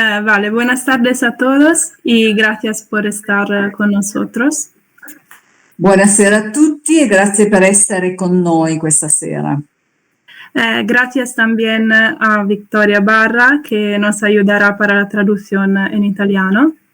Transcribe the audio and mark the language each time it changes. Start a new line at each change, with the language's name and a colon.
Spanish: Vale, buenas tardes a todos y gracias por estar con nosotros.
Italian: Buonasera a tutti e grazie per essere con noi questa sera.
Spanish: Gracias también a Victoria Barra que nos ayudará para la traducción en italiano.